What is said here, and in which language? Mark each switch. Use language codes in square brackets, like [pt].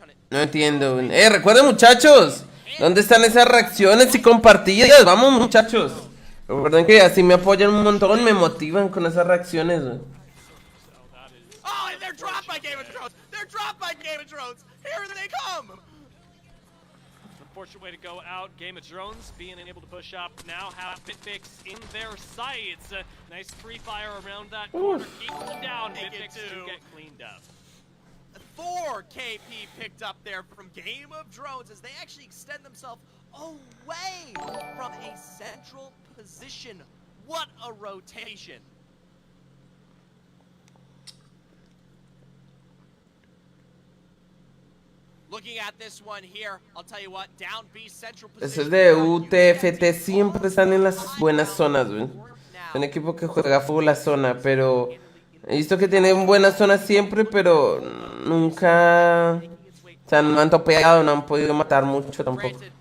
[es] No entiendo, güey. Recuerden, muchachos, ¿dónde están esas reacciones y compartidas? Vamos, muchachos. Recuerden que así me apoyan un montón, me motivan con esas reacciones, güey. [en] Oh, and they're dropped by Game of Thrones! They're dropped by Game of Thrones! Here they come! Unfortunate way to go out. Game of Thrones being able to push up now, have Bitfix in their sights. Nice free fire around that corner, keep them down. Bitfix to get cleaned up. 4 KP picked up there from Game of Thrones as they actually extend themselves away from a central position. What a rotation. Looking at this one here, I'll tell you what, down B central position. [es] Esos de UTFT siempre están en las buenas zonas, güey. Un equipo que juega full la zona, pero he visto que tienen buenas zonas siempre, pero nunca se han topeado, no han podido matar mucho tampoco.